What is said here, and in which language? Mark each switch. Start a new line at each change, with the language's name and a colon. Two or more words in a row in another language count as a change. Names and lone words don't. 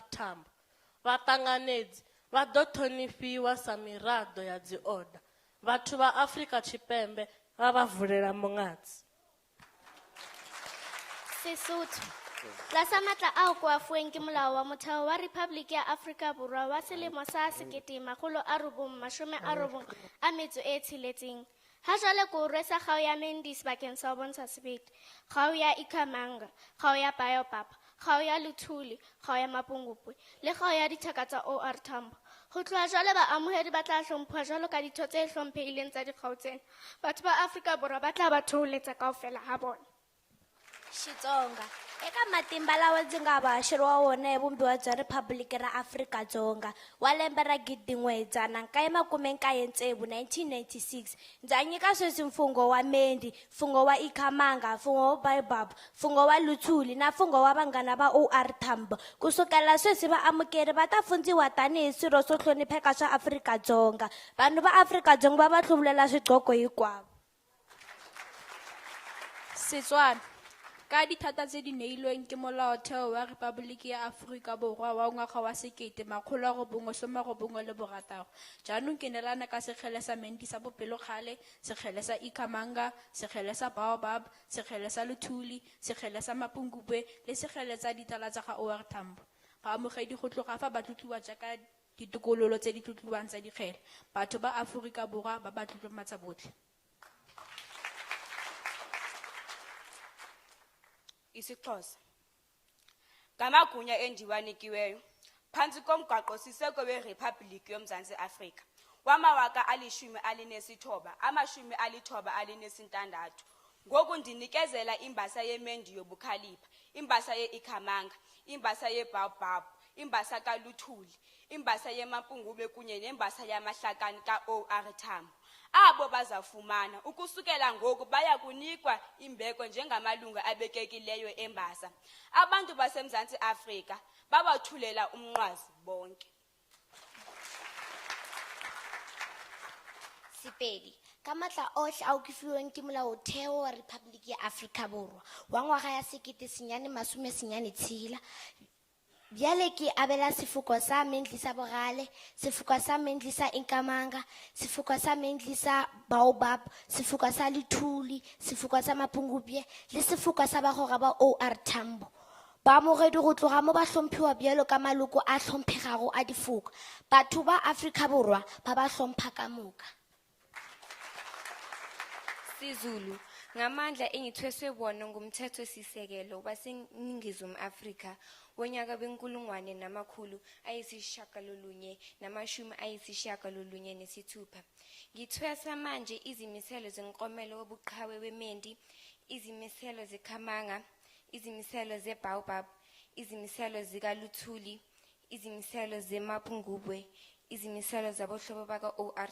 Venda: Tambo. Vhaṱanganedzi vha ḓo ṱhonifhiwa sa miraḓo ya dzioda. Vhathu vha Afrika Tshipembe vha vha vulela muṅadzi.
Southern Sotho: Sesotho. Tlasa matla ao ko a fuweng ke molao wa motheo wa Republic ya Afrika Borwa wa selemo sa 1996. Ha jwale ko rwesa kgao ya Mendi sebakeng sa ho bontsha sebete, kgao ya Ikhamanga, kgao ya Baobab, kgao ya Luthuli, kgao ya Mapungubwe le kgao ya dithaka tsa O.R. Tambo. Ho tloha jwale baamohedi ba tla hlomphuwa jwalo ka ditho tse hlomphehileng tsa dikgao tsena. Batho ba Afrika Borwa ba tla ba thoholetsa kaofela ha bona.
Tsonga: Xitsonga. Eka matimba lawa ndzi nga va haxeriwa wona hi Vumbiwa bya Riphabliki ra Afrika-Dzonga wa lembe ra 1996, 1996, ndza nyika sweswi mfungho wa Mendi, mfungho wa Ikhamanga, mfungho wa Baobab, mfungho wa Luthuli na mfungho wa vanghana va O.R. Tambo. Kusukela sweswi vaamukeri va ta fundziwa tanihi swirho swo hlonipheka swa Afrika-Dzonga. Vanhu va Afrika-Dzonga va hluvulela swidloko hinkwavo.
Tswana: Setswana. Ka dithata tse di neilweng ke Molaotheo wa Repaboliki ya Afrika Borwa wa ngwaga wa 1996, jaanong ke neelana ka sekgele sa Mendi sa bopelokgale, sekgele sa Ikhamanga, sekgele sa Baobab, sekgele sa Luthuli, sekgele sa Mapungubwe le sekgele tsa ditala tsa ga O.R. Tambo. Baamogedi go tloga fa ba tlotliwa jaaka ditokololo tse di tlotliwang tsa dikgele. Batho ba Aforika Borwa ba ba tlotlomatsa botlhe.
Xhosa: IsiXhosa. Ngamagunya endiwanikiweyo phantsi komgaqo siseko weRiphabhlikhi yoMzantsi Afrika wamawaka 1996, ngoku ndinikezela imbasa yeMendi yobukhalipha, imbasa yeIkhamanga, imbasa yeBaobab, imbasa kaLuthuli, imbasa yeMapungubwe kunye nembasa yamahlakani ka-O.R. Tambo. Abo bazafumana ukusukela ngoku baya kunikwa imbeko njengamalungu abekekileyo embasa. Abantu baseMzantsi Afrika babawathulela umnqwazi bonke.
Northern Sotho: Sepedi. Ka matla ohle ao ke fiweng ke Molaotheo wa Rephaboliki ya Afrika Borwa wa ngwaga ya 1996, bjale ke abela sefoko sa Mendi sa bogale, sefoko sa Mendi sa Ikhamanga, sefoko sa Mendi sa Baobab, sefoko sa Luthuli, sefoko sa Mapungubwe le sefoko sa bagora ba O.R. Tambo. Baamogedi go tloga mo ba hlomphiwa bjalo ka maloko a hlomphegago a difoko. Batho ba Afrika Borwa ba ba hlompha ka moka.
Zulu: Sizulu. Ngamandla engithweswe bona ngumthetho sisekelo waseNingizimu Afrika wonyaka we-1996. Ngithwesa manje izimiselo zenkomelo wobuqhawe weMendi, izimiselo zeKhamanga, izimiselo zeBaobab, izimiselo zikaLuthuli, izimiselo zeMapungubwe, izimiselo zabohlobo baka O.R.